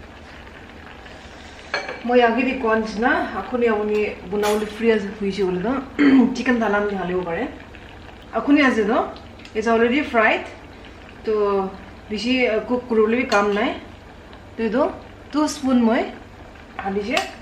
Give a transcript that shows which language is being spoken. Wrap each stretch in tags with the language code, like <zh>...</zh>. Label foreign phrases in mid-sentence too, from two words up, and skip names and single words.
<nag>moi age di konch na akhuni apuni bunauli free as hoise bole do chicken dalam ni halibo pare akhuni ase do</nag> <en>it's already fried</en> <nag>to bishi cook kurule bi kam nai to do 2 spoon moi halise</nag>